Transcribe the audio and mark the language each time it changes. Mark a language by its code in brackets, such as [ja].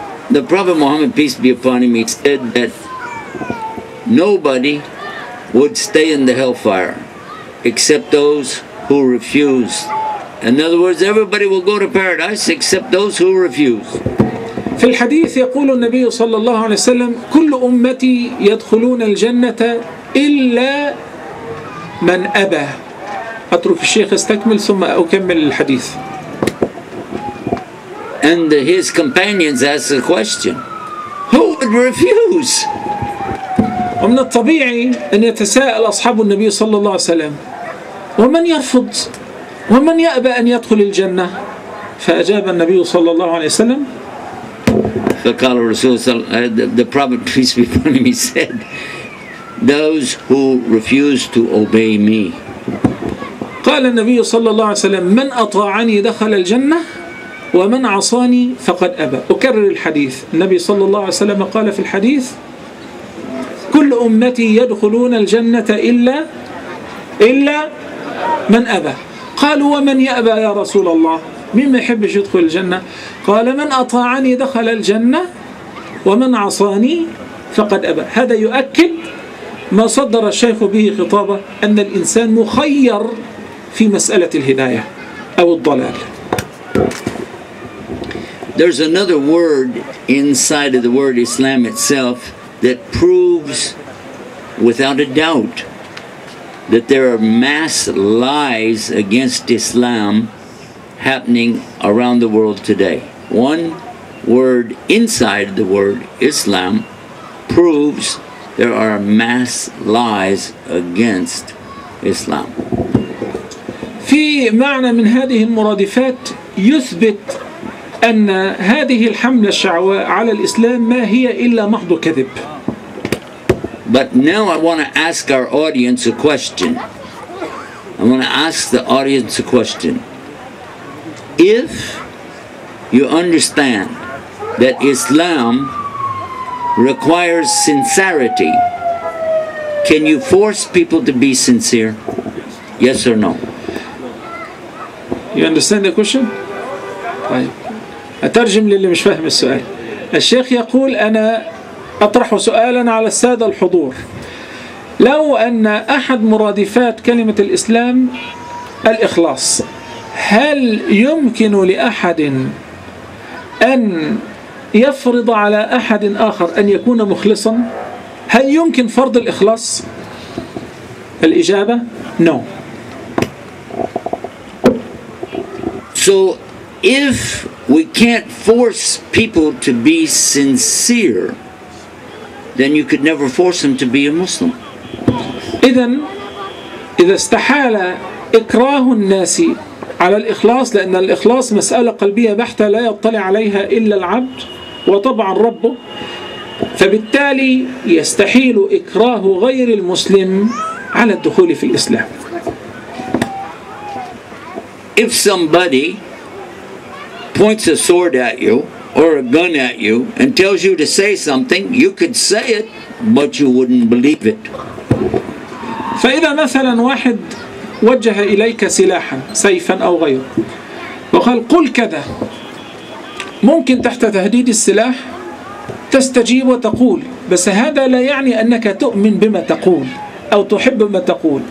[en] The Prophet Muhammad, peace be upon him, he said that nobody would stay in the hellfire except those who refused. In other words, everybody will go to paradise except those who refuse. [ar] في الحديث يقول النبي صلى الله عليه وسلم: كل أمتي يدخلون الجنة إلا من أبى. أترك الشيخ استكمل ثم أكمل الحديث. [en] And his companions asked the question, who would refuse? [ar] ومن الطبيعي أن يتساءل أصحاب النبي صلى الله عليه وسلم: ومن يرفض؟ ومن يأبى أن يدخل الجنة؟ فأجاب النبي صلى الله عليه وسلم: فقال الرسول, [en] the Prophet, peace be upon him, he said, those who refuse to obey me. [ar] قال النبي صلى الله عليه وسلم: من أطاعني دخل الجنة ومن عصاني فقد أبى. أكرر الحديث، النبي صلى الله عليه وسلم قال في الحديث: كل أمتي يدخلون الجنة إلا من أبى. قالوا: ومن يأبى يا رسول الله؟ مين ما يحبش يدخل الجنة؟ قال: من أطاعني دخل الجنة ومن عصاني فقد أبى. هذا يؤكد ما صدر الشيخ به خطابه، أن الإنسان مخير في مسألة الهداية أو الضلال. [en] There's another word inside of the word Islam itself that proves without a doubt that there are mass lies against Islam happening around the world today. One word inside the word Islam proves there are mass lies against Islam. [ar] في معنى من هذه المرادفات يثبت أن هذه الحملة الشعواء على الإسلام ما هي إلا محض كذب. [en] But now I want to ask our audience a question. I want to ask the audience a question. If you understand that Islam requires sincerity, can you force people to be sincere? Yes or no? You understand the question? [ar] طيب أترجم للي مش فاهم السؤال. الشيخ يقول: أنا أطرح سؤالا على السادة الحضور. لو أن أحد مرادفات كلمة الإسلام الإخلاص، هل يمكن لأحد أن يفرض على أحد آخر أن يكون مخلصا؟ هل يمكن فرض الإخلاص؟ الإجابة [en] no. So if we can't force people to be sincere, then you could never force them to be a Muslim. [ar] إذا استحال إكراه الناس على الإخلاص، لأن الإخلاص مسألة قلبية بحتة لا يطلع عليها إلا العبد وطبعا ربه، فبالتالي يستحيل إكراه غير المسلم على الدخول في الإسلام. [en] If somebody points a sword at you or a gun at you and tells you to say something, you could say it, but you wouldn't believe it. [ar] فإذا مثلا واحد وجه إليك سلاحا سيفا أو غيره وقال: قل كذا، ممكن تحت تهديد السلاح تستجيب وتقول، بس هذا لا يعني أنك تؤمن بما تقول أو تحب ما تقول.